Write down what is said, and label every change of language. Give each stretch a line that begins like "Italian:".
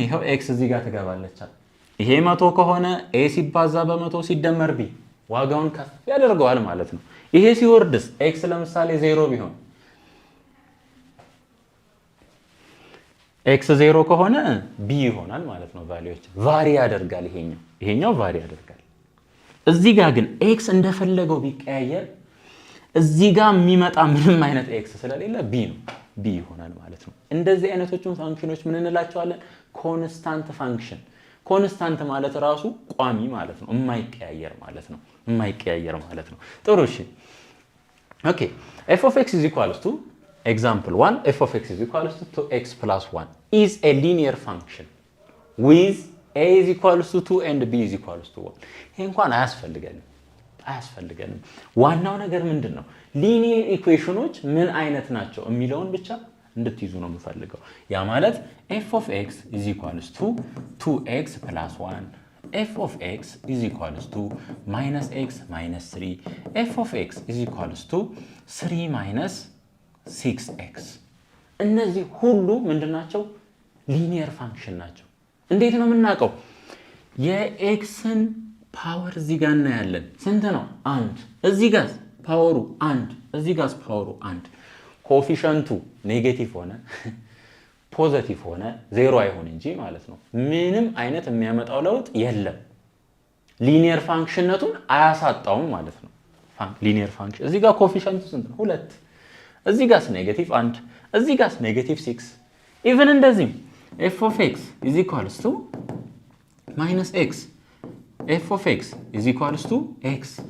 Amharic: ይሄው x እዚህ ጋር ትገባለች። ይሄ 100 ከሆነ a ሲባዛ በ100 ሲደመር b ዋጋውን ከፍ ያደርገዋል ማለት ነው። ይሄ ሲወርድስ x ለምሳሌ 0 ቢሆን x 0 ከሆነ b ይሆናል ማለት ነው። ቫልዩዎች ቫሪ ያደርጋል። ይሄኛው ቫሪ ያደርጋል። እዚህ ጋር ግን x እንደፈለገው ቢቀያየር እዚህ ጋር የሚመጣ ምንም አይነት x ስለሌለ b ነው፣ b ይሆናል ማለት ነው። እንደዚህ አይነቶቹን ፋንክሽኖች ምን እንላቸዋለን? ኮንስታንት ፋንክሽን። ኮንስታንት ማለት ራሱ ቋሚ ማለት ነው፣ የማይቀያየር ማለት ነው። የማይቀያየር ማለት ነው። ጥሩ እሺ።
English: ኦኬ f of x is equals to example 1 f of x is equals to 2x plus 1 is a linear function with a is equals to 2 and b is equals to 1.
Amharic: ይሄ እንኳን አያስፈልገንም። ዋናው ነገር ምንድነው? ሊኒየር ኢኩዌሽኖች ምን አይነት ናቸው የሚለውን ብቻ እንድትይዙ ነው የምፈልገው። ያ ማለት
English: f of x is equals to 2x plus 1 f of x is equals to minus x minus 3 f of x is equals to 3 minus 6x.
Amharic: እነዚህ ሁሉ ምንድናቸው? ሊኒየር ፋንክሽን ናቸው። እንዴት ነው የምናውቀው? የኤክስን ፓወር እዚህ ጋር እናያለን። ስንት ነው? 1። እዚህ ጋር ፓወሩ 1፣ እዚህ ጋር ፓወሩ 1። ኮኤፊሺየንቱ ኔጌቲቭ ሆነ ፖዚቲቭ ሆነ 0 አይሆን እንጂ ማለት ነው ምንም አይነት የሚያመጣው ለውጥ የለም። ሊኒየር ፋንክሽንነቱን አያሳጣውም ማለት ነው። ሊኒየር ፋንክሽን እዚህ ጋር ኮኤፊሺየንቱ ስንት ነው? 2። እዚህ ጋር ኔጌቲቭ 1፣ እዚህ ጋር ኔጌቲቭ 6። ኢቭን እንደዚህ
English: f of x is equals to minus x f of x is equals to x.